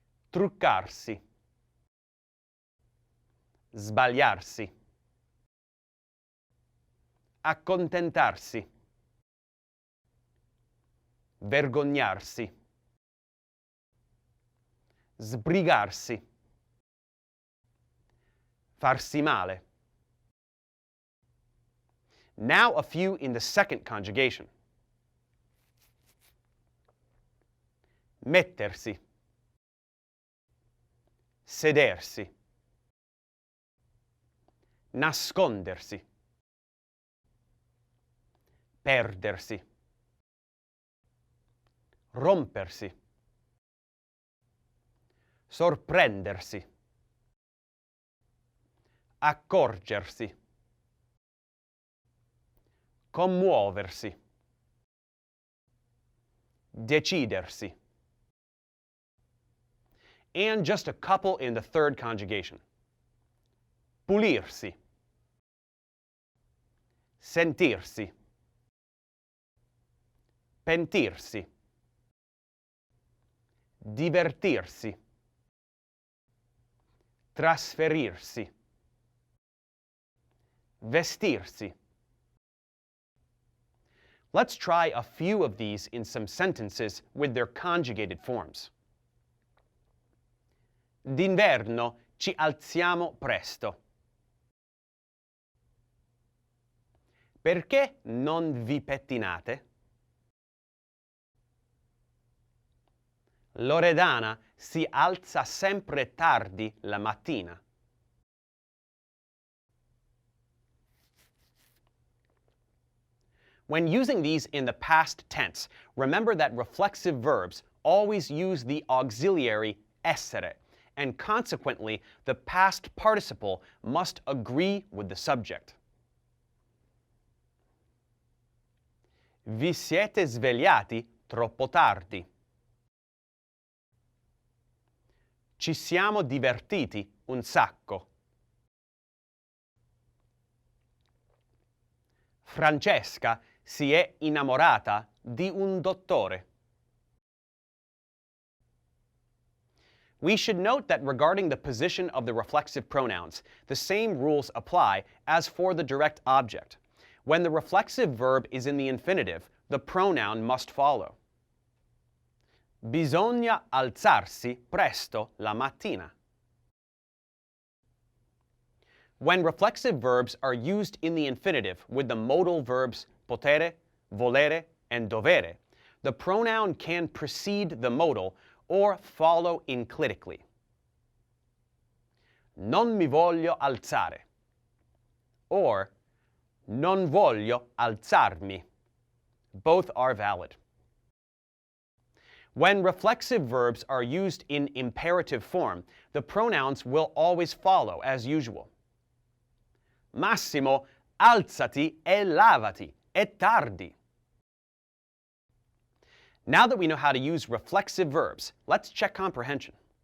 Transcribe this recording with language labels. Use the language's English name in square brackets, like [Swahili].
[Italian] truccarsi, sbagliarsi, accontentarsi, vergognarsi, sbrigarsi, farsi male. [English] Now a few in the second conjugation. [Italian] Mettersi, sedersi, nascondersi, perdersi, rompersi, sorprendersi, accorgersi, commuoversi, decidersi. [English] And just a couple in the third conjugation. [Italian] Pulirsi, sentirsi, pentirsi, divertirsi, trasferirsi, vestirsi. [English] Let's try a few of these in some sentences with their conjugated forms. [Italian] D'inverno ci alziamo presto. Perché non vi pettinate? Loredana si alza sempre tardi la mattina. [English] When using these in the past tense, remember that reflexive verbs always use the auxiliary essere, and consequently, the past participle must agree with the subject. [Italian] Vi siete svegliati troppo tardi. Ci siamo divertiti un sacco. Francesca si è innamorata di un dottore. [English] We should note that regarding the position of the reflexive pronouns, the same rules apply as for the direct object. When the reflexive verb is in the infinitive, the pronoun must follow. [Italian] Bisogna alzarsi presto la mattina. [English] When reflexive verbs are used in the infinitive with the modal verbs potere, volere, and dovere, the pronoun can precede the modal or follow enclitically. [Italian] Non mi voglio alzare, or non voglio alzarmi. [English] Both are valid. When reflexive verbs are used in imperative form, the pronouns will always follow as usual. [Italian] Massimo, alzati e lavati, è tardi. [English] Now that we know how to use reflexive verbs, let's check comprehension.